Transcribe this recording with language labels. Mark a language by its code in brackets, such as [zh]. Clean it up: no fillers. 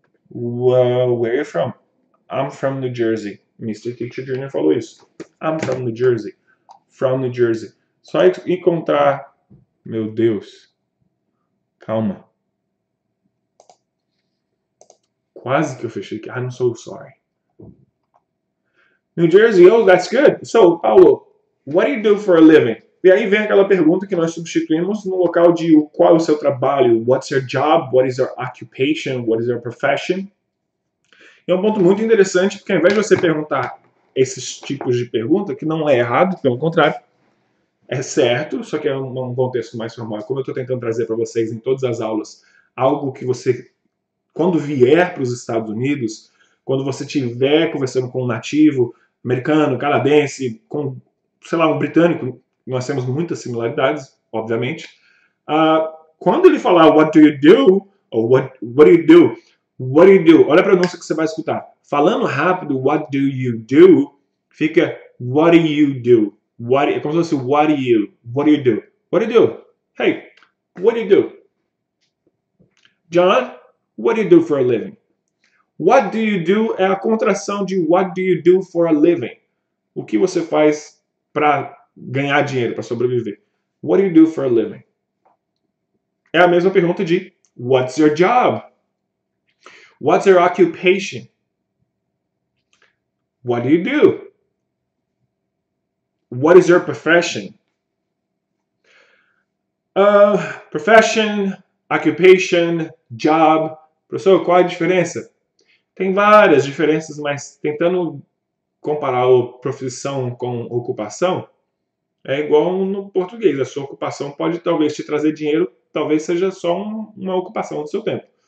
[en] Where are you from? I'm from New Jersey. Mr. Teacher Jr. [pt] falou isso. [en] I'm from New Jersey. From New Jersey. [pt] Só encontrar... Meu Deus. Calma. Quase que eu fechei aqui. [en] I'm so sorry. New Jersey, oh, that's good. So, Paulo, what do you do for a living? [pt] E aí vem aquela pergunta que nós substituímos no local de qual é o seu trabalho, [en] what's your job, what is your occupation, what is your profession. [pt] E é um ponto muito interessante, porque ao invés de você perguntar esses tipos de pergunta, que não é errado, pelo contrário, é certo, só que é um contexto mais formal. Como eu estou tentando trazer para vocês em todas as aulas, algo que você, quando vier para os Estados Unidos, quando você estiver conversando com um nativo, americano, canadense, com, sei lá, um britânico, nós temos muitas similaridades, obviamente. Quando ele falar [en] what do you do, [pt] ou what do you do, what do you do, olha a pronúncia que você vai escutar. Falando rápido, [en] what do you do, [pt] fica what do you do. É como se fosse [en] what do you do. What do you do? Hey, what do you do? John, what do you do for a living? What do you do [pt] é a contração de [en] what do you do for a living. [pt] O que você faz para ganhar dinheiro, para sobreviver. [en] What do you do for a living? [pt] É a mesma pergunta de [en] what's your job? What's your occupation? What do you do? What is your profession? Profession, occupation, job. [pt] Professor, qual é a diferença? Tem várias diferenças, mas tentando comparar profissão com ocupação, é igual no português. A sua ocupação pode talvez te trazer dinheiro, talvez seja só uma ocupação do seu tempo.